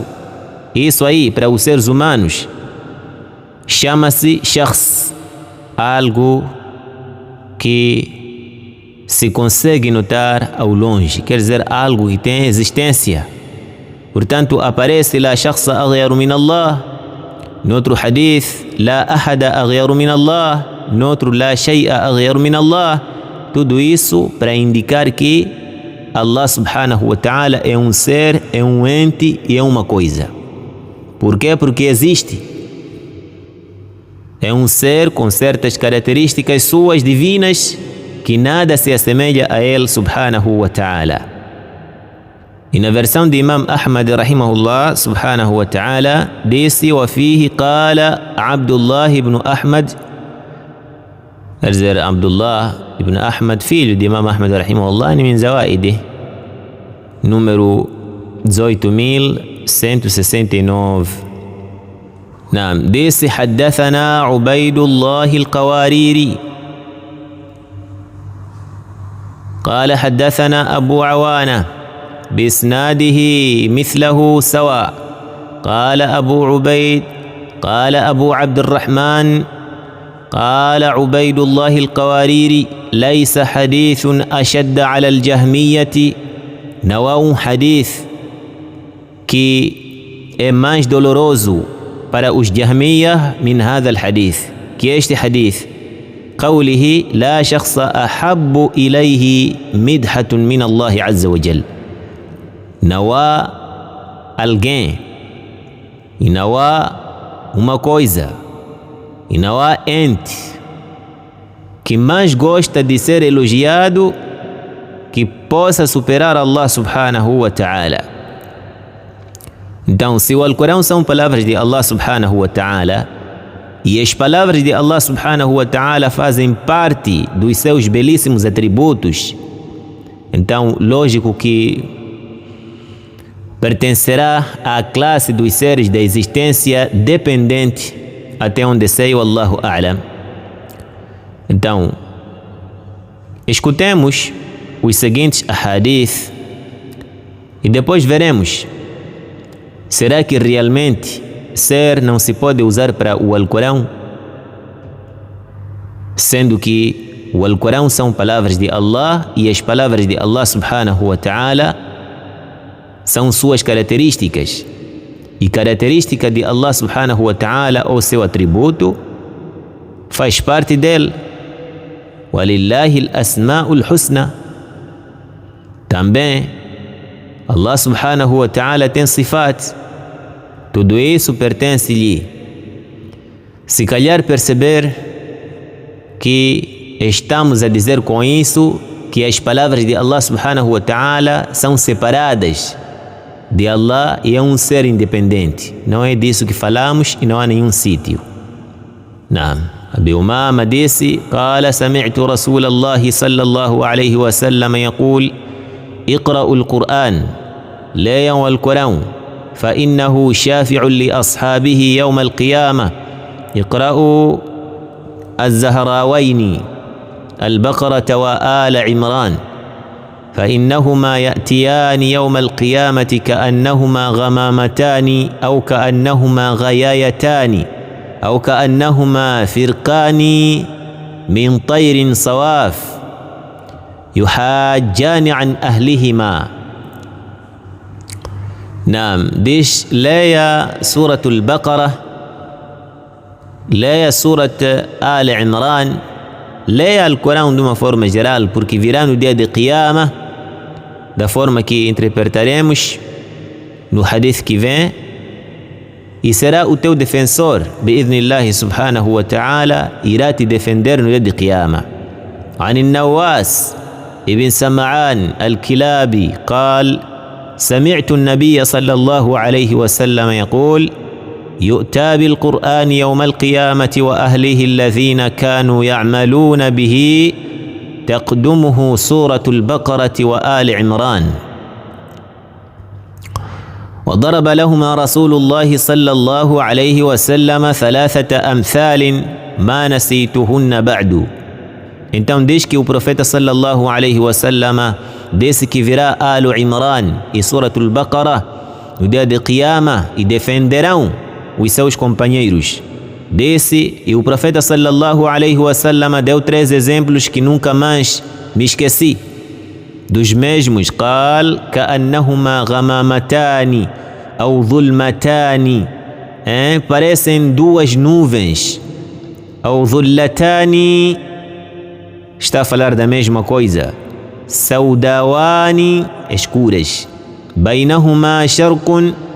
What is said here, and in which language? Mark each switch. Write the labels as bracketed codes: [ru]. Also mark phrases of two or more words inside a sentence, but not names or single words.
[pt] Isso aí, para os seres humanos, chama-se shakhs, algo que se consegue notar ao longe, quer dizer algo que tem existência. Portanto, aparece lá [ar] شخص أغير من الله, [pt] noutro hadith [ar] لا أحد أغير من الله, noutro لا شيء أغير من الله. [pt] Tudo isso para indicar que Allah [ar] سبحانه وتعالى [pt] é um ser, é um ente e é uma coisa. Por quê? Porque existe. É um ser com certas características suas divinas que nada se assemelha a ele [ar] سبحانه وتعالى. [pt] E na versão de Imam Ahmad [ar] رحمه الله سبحانه وتعالى [pt] disse [ar] وفيه قال عبد الله بن أحمد, [pt] quer dizer Abdullah ibn Ahmad, filho de Imam Ahmad rahimahullah, [ar] من زوائد, [pt] número 18.169. [ar] نعم ديس حدثنا عبيد الله القواريري قال حدثنا أبو عوانة بإسناده مثله سواء قال أبو عبيد قال أبو عبد الرحمن قال عبيد الله القواريري ليس حديث أشد على الجهمية نوى حديث [pt] que é mais doloroso para os Jahmiyah [ar] من هذا الحديث, [pt] que este hadith [ar] قوله لا شخص أحب إليه مدحة من الله عز وجل. [pt] Não há alguém e não há uma coisa e não há ente que mais gosta de ser elogiado que possa superar Allah [ar] سبحانه وتعالى. [pt] Então, se o Alcorão são palavras de Allah [ar] سبحانه وتعالى [pt] e as palavras de Allah [ar] سبحانه وتعالى [pt] fazem parte dos seus belíssimos atributos, então lógico que pertencerá à classe dos seres da existência dependente, até onde sei o [ar] الله أعلم. [pt] Então, escutemos os seguintes hadith e depois veremos. Será que realmente ser não se pode usar para o Alcorão? Sendo que o Alcorão são palavras de Allah e as palavras de Allah [ar] سبحانه وتعالى [pt] são suas características. E característica de Allah [ar] سبحانه وتعالى [pt] ou seu atributo faz parte dele. [ar] ولله الأسماء الحسنى. [pt] Também Allah [ar] سبحانه وتعالى [pt] tem sifat. tudo isso pertence-lhe. Se calhar perceber que estamos a dizer com isso que as palavras de Allah [ar] سبحانه وتعالى [pt] são separadas de Allah e é um ser independente. Não é disso que falamos e não há nenhum sítio. Abi Umama disse: [ar] قال سمعت رسول الله صلى الله عليه وسلم يقول اقرأوا القرآن ليوا القرآن فإنه شافع لأصحابه يوم القيامة اقرأوا الزهراوين البقرة وآل عمران فإنهما يأتيان يوم القيامة كأنهما غمامتان أو كأنهما غيايتان أو كأنهما فرقان من طير صواف يحاجان عن أهلهما. [pt] diz: leia Suratul Baqarah, leia Surat Al Imran, leia o Corão de uma forma geral, porque virá no dia de Qiyamah, da forma que interpretaremos no hadith que vem, e será o teu defensor, [ar] بإذن الله سبحانه وتعالى, [pt] irá te defender no dia de Qiyamah. [ar] عن النواس ابن سمعان الكلابي قال: سمعت النبي صلى الله عليه وسلم يقول: يؤتى بالقرآن يوم القيامة وأهله الذين كانوا يعملون به تقدمه سورة البقرة وآل عمران. وضرب لهما رسول الله صلى الله عليه وسلم 3 أمثال ما نسيتهن بعد. [pt] Então diz que o profeta [ar] صلى الله عليه وسلم [pt] disse que virá Al Imran e Suratul Baqarah no dia de Qiyamah e defenderão os seus companheiros. Disse, e o profeta [ar] صلى الله عليه وسلم [pt] deu 3 exemplos que nunca mais me esqueci dos mesmos. [ar] قال كأنهما غمامتان أو ظلمتان, [pt] parecem 2 nuvens, [ar] أو ظلتان, [pt] está a falar da mesma coisa, saudawani, escuras, [ar] بينهما شرق,